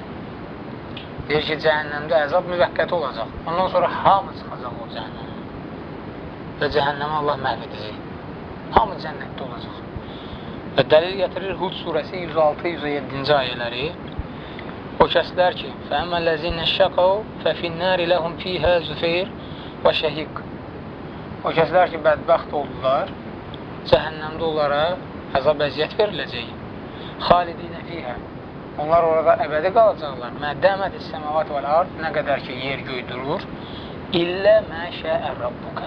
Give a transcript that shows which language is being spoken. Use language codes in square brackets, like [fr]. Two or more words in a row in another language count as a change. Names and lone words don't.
[az] Deyir ki, cəhənnəmdə əzab müvəqqəti olacaq. Ondan sonra hamı çıxacaq o cəhənnəmə. Və cəhənnəmə Allah məhv edəcək. Hamı cənnətdə olacaq. Və dəlil gətirir Hud surəsi 106-107-ci ayələri. O kəslər ki, [ar] فَأَمَّا الَّذِينَ شَقَوْا فَفِي النَّارِ لَهُمْ فِيهَا زُفَيْرٌ وَشَهِقٌ. [az] O kəslər ki, bədbəxt oldular, cəhənnəmdə onlara əzab əziyyət veriləcək. [ar] خالدين فيها. [az] Onlar orada əbədi qalacaqlar. [ar] ما دامت السماوات والأرض, [az] nə qədər ki, yer göy durur. [ar] إلا ما شاء ربك.